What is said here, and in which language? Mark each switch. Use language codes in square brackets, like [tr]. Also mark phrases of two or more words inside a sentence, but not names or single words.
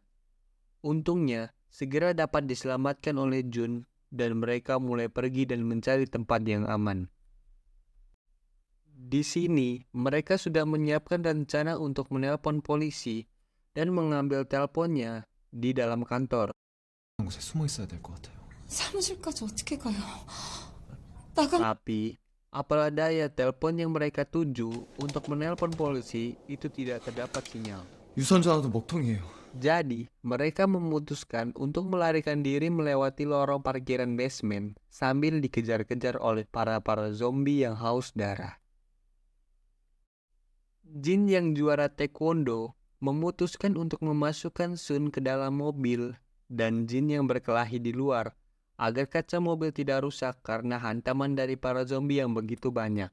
[id] Untungnya, segera dapat diselamatkan oleh Jun dan mereka mulai pergi dan mencari tempat yang aman. Di sini, mereka sudah menyiapkan rencana untuk menelpon polisi dan mengambil teleponnya di dalam kantor. [ko] 곳에 숨어 있어야 될 것 같아요. 사무실까지 어떻게 가요? [id] Tapi, apalah daya telepon yang mereka tuju untuk menelpon polisi itu tidak terdapat sinyal. [ko] 유선전화도 먹통이에요. [id] Jadi, mereka memutuskan untuk melarikan diri melewati lorong parkiran basement sambil dikejar-kejar oleh para zombie yang haus darah. Jin yang juara taekwondo memutuskan untuk memasukkan Sun ke dalam mobil dan Jin yang berkelahi di luar agar kaca mobil tidak rusak karena hantaman dari para zombie yang begitu banyak.